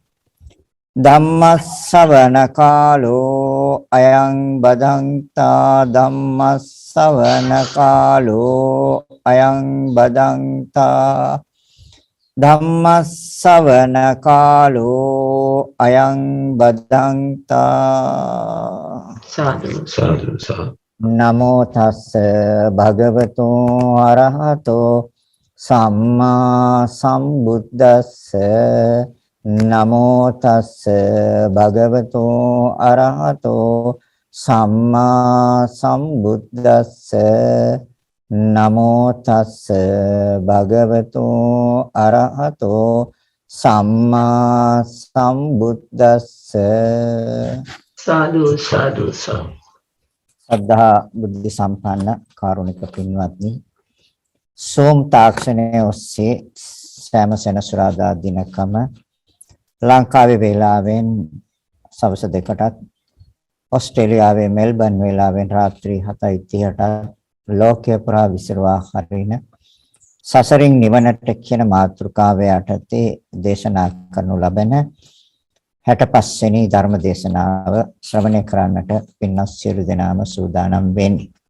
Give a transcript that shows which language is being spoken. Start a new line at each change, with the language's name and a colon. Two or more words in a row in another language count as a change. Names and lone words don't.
Pali: ධම්මස්සවන කාලෝ අයං බදන්තා ධම්මස්සවන කාලෝ අයං බදන්තා ධම්මස්සවන කාලෝ අයං බදන්තා සාදු සාදු සාදු නමෝ තස්ස භගවතු අරහතෝ සම්මා සම්බුද්දස්ස නමෝ තස්ස භගවතු අරහතෝ සම්මා සම්බුද්දස්ස නමෝ තස්ස භගවතු අරහතෝ සම්මා සම්බුද්දස්ස සාදු සාදු සාදු
Sinhala: සද්ධා බුද්ධ සම්පන්න කාරුණික පින්වත්නි සෝම් තාක්ෂණයේ ඔස්සේ සෑම සෙනසුරාදා දිනකම ලංකාවේ වේලාවෙන් සවස් 2ටත් ඕස්ට්‍රේලියාවේ මෙල්බන් වේලාවෙන් රාත්‍රී 7:30ට ලෝකය පුරා විසිරවා හරින සසරින් නිවනට කියන මාතෘකාව යටතේ දේශනා කරනු ලබන 65 වෙනි ධර්ම දේශනාව ශ්‍රවණය කරන්නට පින්වත් සියලු දෙනාම සූදානම් වෙන්නේ.